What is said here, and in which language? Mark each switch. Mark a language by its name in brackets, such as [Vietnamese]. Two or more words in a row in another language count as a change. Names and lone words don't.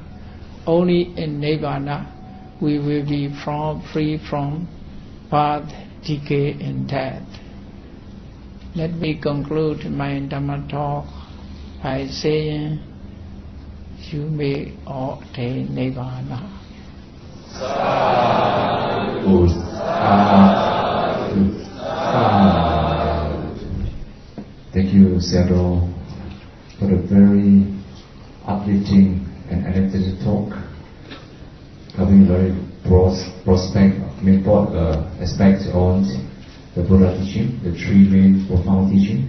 [English] Only in nibbana we will be free from birth, decay, and death. Let me conclude my Dhamma talk by saying, you may all attain Nibbana. [Pali] Sadhu, sadhu, sadhu. [English] Thank you, sayataw, for the very uplifting and energetic talk, having very broad aspects on the Buddha teaching, the three main profound teaching.